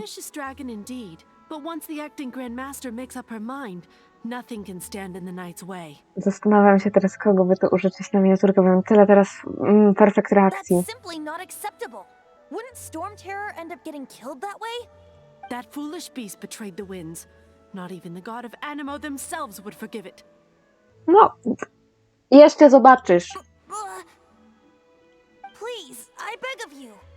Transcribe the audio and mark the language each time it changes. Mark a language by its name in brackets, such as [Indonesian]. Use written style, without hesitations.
[English] vicious dragon indeed, but once the acting Grand Master makes up her mind, nothing can stand in the Knight's way. [Polish] Zastanawiam się teraz, kogo by to użyczyć na miniaturkę, bo mam tyle teraz perfekt reakcji. [English] That's simply not acceptable. Wouldn't Storm Terror end up getting killed that way? That foolish beast betrayed the winds. Not even the god of Animo themselves would forgive it. [Polish] No, jeszcze zobaczysz. [English] Please, I beg of you.